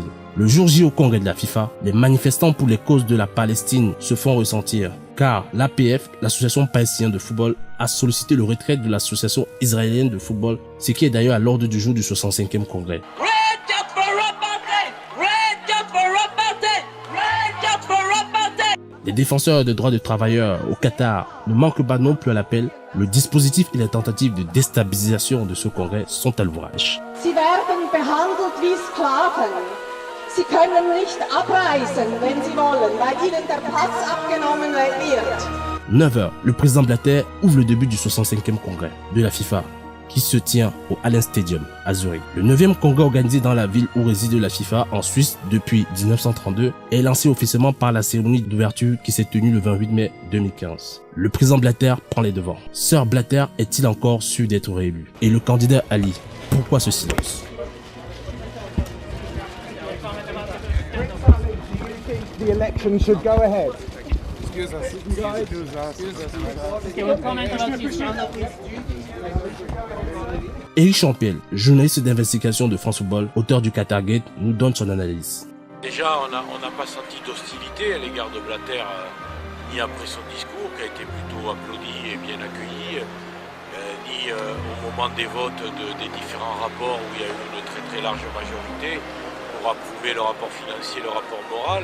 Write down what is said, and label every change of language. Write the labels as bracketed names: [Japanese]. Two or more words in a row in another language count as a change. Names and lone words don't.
[French] Le jour J au congrès de la FIFA, les manifestants pour les causes de la Palestine se font ressentir car l'APF, l'association palestinienne de football, a sollicité le retrait de l'association israélienne de football, ce qui est d'ailleurs à l'ordre du jour du 65e congrès. Les défenseurs des droits des travailleurs au Qatar ne manquent pas non plus à l'appel. Le dispositif et les tentatives de déstabilisation de ce congrès sont à l'ouvrage. [German] Sie werden behandelt wie Sklaven. Sie können nicht abreisen, wenn Sie wollen, weil Ihnen der Pass abgenommen wird. [French] 9h, le président Blatter ouvre le début du 65e congrès de la FIFA qui se tient au Allianz Stadium à Zurich. Le 9e congrès organisé dans la ville où réside la FIFA en Suisse depuis 1932 est lancé officiellement par la cérémonie d'ouverture qui s'est tenue le 28 mai 2015. Le président Blatter prend les devants. Sir Blatter est-il encore sûr d'être réélu? Et le candidat Ali, pourquoi ce silence? [English] The election should go ahead. [French] Éric Champiel, journaliste d'investigation de France Football, auteur du Qatar Gate, nous donne son analyse. Déjà, on n'a pas senti d'hostilité à l'égard de Blatter, ni après son discours, qui a été plutôt applaudi et bien accueilli, ni au moment des votes des différents rapports où il y a eu une très large majorité pour approuver le rapport financier, le rapport moral.